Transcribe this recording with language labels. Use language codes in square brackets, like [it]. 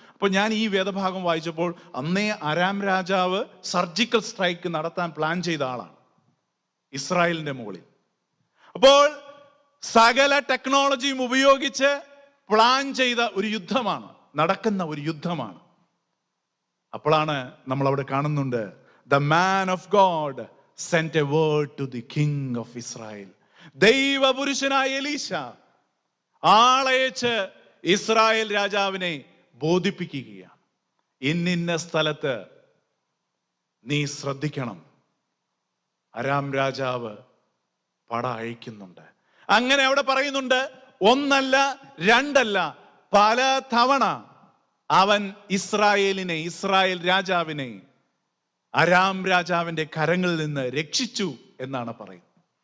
[ml] അപ്പോൾ ഞാൻ ഈ വേദഭാഗം വായിച്ചപ്പോൾ അന്നേ അരാം രാജാവ് സർജിക്കൽ സ്ട്രൈക്ക് നടത്താൻ പ്ലാൻ ചെയ്ത ആളാണ് ഇസ്രായേലിന്റെ മുകളിൽ. അപ്പോൾ സകല ടെക്നോളജിയും ഉപയോഗിച്ച് പ്ലാൻ ചെയ്ത ഒരു യുദ്ധമാണ്, നടക്കുന്ന ഒരു യുദ്ധമാണ്. അപ്പോഴാണ് നമ്മൾ അവിടെ കാണുന്നുണ്ട്, [en] the man of God sent a word to the king of Israel. [ml] ദൈവപുരുഷനായ എലീശ ആളയച്ച് ഇസ്രായേൽ രാജാവിനെ ബോധിപ്പിക്കുകയാണ്. ഇന്നിന്ന സ്ഥലത്ത് നീ ശ്രദ്ധിക്കണം, അരാം രാജാവ് പട അയക്കുന്നുണ്ട്. അങ്ങനെ അവിടെ പറയുന്നുണ്ട്, ഒന്നല്ല രണ്ടല്ല, പല തവണ അവൻ ഇസ്രായേൽ രാജാവിനെ അരാം രാജാവിന്റെ കരങ്ങളിൽ നിന്ന് രക്ഷിച്ചു എന്നാണ് പറയുന്നത്.